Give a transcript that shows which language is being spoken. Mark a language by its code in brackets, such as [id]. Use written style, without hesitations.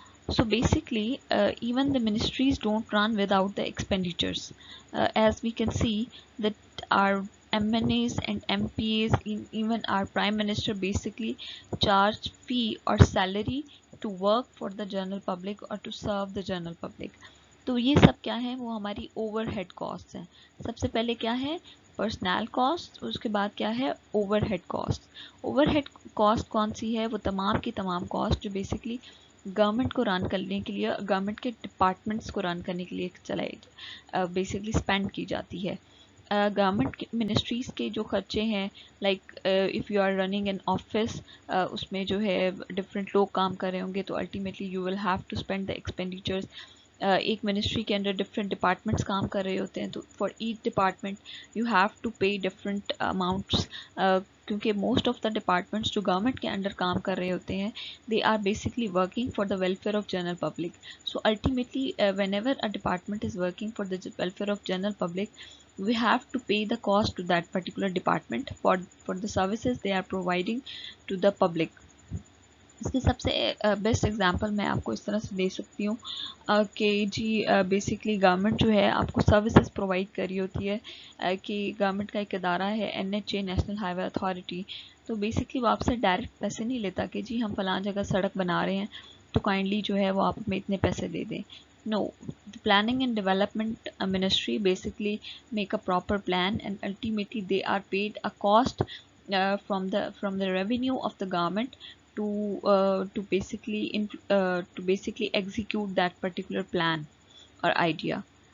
[en] So basically even the ministries don't run without the expenditures. As we can see that our MNAs and MPAs, even our prime minister basically charge fee or salary to work for the general public or to serve the general public. [hi] तो ये सब क्या है, वो हमारी overhead cost है. सबसे पहले क्या है, पर्सनल कॉस्ट, उसके बाद क्या है, ओवरहेड कॉस्ट. ओवरहेड कॉस्ट कौन सी है, वो तमाम की तमाम कॉस्ट जो बेसिकली गवर्नमेंट को रन करने के लिए, गवर्नमेंट के डिपार्टमेंट्स को रन करने के लिए चलाई बेसिकली स्पेंड की जाती है. गवर्नमेंट मिनिस्ट्रीज़ के जो खर्चे हैं, [en] like if you are running an office, [hi] उसमें जो है डिफरेंट लोग काम कर रहे होंगे, [en] तो ultimately you will have to spend the expenditures. [hi] एक मिनिस्ट्री के अंदर डिफरेंट डिपार्टमेंट्स काम कर रहे होते हैं, [en] तो for each department you have to pay different amounts, [hi] क्योंकि [en] most of the departments [hi] जो गवर्नमेंट के अंडर काम कर रहे होते हैं, [en] they are basically working for the welfare of general public. So ultimately whenever a department is working for the welfare of general public, we have to pay the cost to that particular department for the services they are providing to the public. [hi] इसकी सबसे best example मैं आपको इस तरह से दे सकती हूँ कि जी बेसिकली गवर्नमेंट जो है आपको सर्विसेज प्रोवाइड कर रही होती है, कि गवर्नमेंट का एक इदारा है NHA, नेशनल हाईवे अथॉरिटी. तो बेसिकली वो आपसे डायरेक्ट पैसे नहीं लेता कि जी हम फलां जगह सड़क बना रहे हैं तो काइंडली जो है वो आप हमें इतने पैसे दे दें. [en] No, the planning and development ministry basically make a proper plan, and ultimately they are paid a cost from the revenue of the government to basically execute that particular plan or idea.